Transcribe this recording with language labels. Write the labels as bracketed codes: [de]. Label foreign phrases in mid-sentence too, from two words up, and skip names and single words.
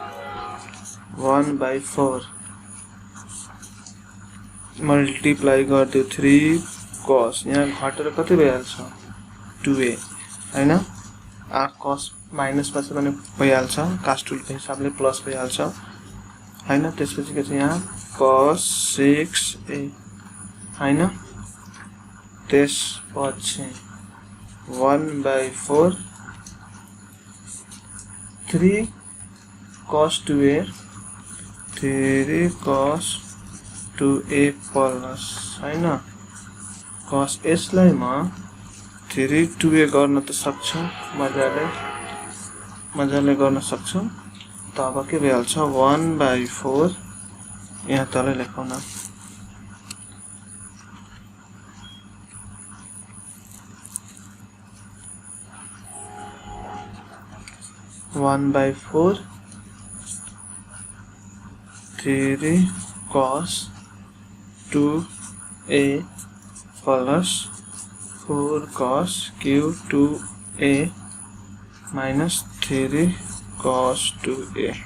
[ne] 1/4 मल्टिप्लाई गर्दियो 3 cos यहाँ घटेर कति भइहाल्छ 2a हैन आ cos माइनस पछि पनि भइहाल्छ cos टुल को हिसाबले प्लस भइहाल्छ हैन त्यसपछि के छ यहाँ cos 6a हैन त्यसपछि 1/4 3 cos 2a 3 cos 2a प्लस हैन cos यसलाई म 3 2a गर्न त सक्छु मजाले गर्न सक्छु तब के भइहाल्छ 1/4 यहाँ तल लेखौँ न [en] 1/4 3 cos 2a plus 4 cos q 2a minus 3 cos 2a